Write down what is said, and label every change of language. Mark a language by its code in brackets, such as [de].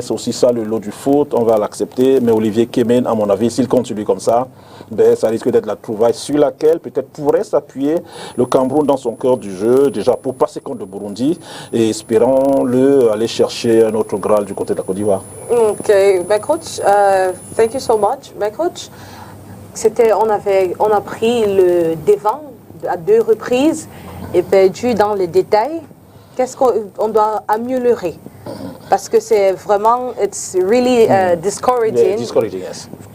[fr] C'est aussi ça le lot du foot, on va l'accepter. Mais Olivier Kemen, à mon avis, s'il continue comme ça, ben, ça risque d'être la trouvaille sur laquelle peut-être pourrait s'appuyer le Cameroun dans son cœur du jeu, déjà pour passer contre le Burundi, et espérons-le aller chercher un autre Graal du côté de la Côte d'Ivoire. [en] Ok, ben coach, thank you so much. [fr] Ben coach, on a pris le devant à 2 reprises et perdu dans les détails. Qu'est-ce qu'on doit améliorer? Parce que c'est vraiment, [en] it's really discouraging. Yeah, discouraging, yes.